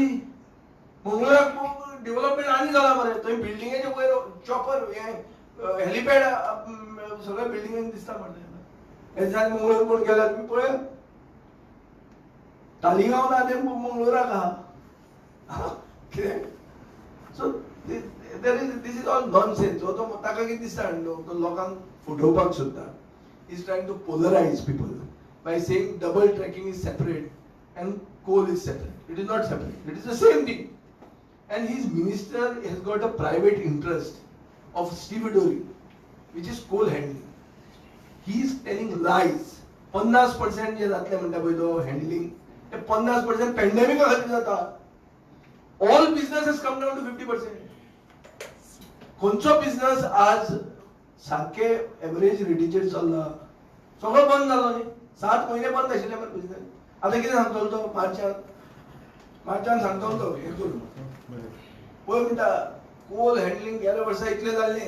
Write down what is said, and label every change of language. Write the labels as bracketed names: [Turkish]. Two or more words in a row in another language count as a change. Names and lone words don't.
[Konkani] मंगळुराक डेव्हलपमेंट आनी जाला मरे. थंय बिल्डिंगेचे वयर [English] chopper helipad [Konkani] सगळ्या बिल्डिंगांनी दिसता मरे. हे दिसांनी मंगळूर कोण गेला तुमी पळया. तालिगांव ना ते मंगळुराक आहा. [English] कितें? सो this is all nonsense. [Konkani] तो ताका कितें दिसता तो लोकांक फटोवपाक सोदता. [English] He is trying to polarize people by saying double tracking is separate and coal is separate. It is not separate. It is the same thing. And his minister has got a private interest of stevedore, which is coal handling. He is telling lies. [Konkani] 50% जे जातले म्हणटा पळय तो हँडलिंग ते 50% पॅन्डेमिका खातीर जाता. [English] All business has come down to 50%. [Konkani] खंयचो बिझनेस आज सारखे एव्हरेज रेटीचेर चल्ला? सगळो बंद जालो न्ही. 7 म्हयने बंद आशिल्ले मरे बिझनेस. आतां कितें सांगतलो तो मार्चान सांगतलो तो हे करून पळय म्हणटा [English] coal handling [Konkani] गेल्या वर्सा इतलें जाल्लें.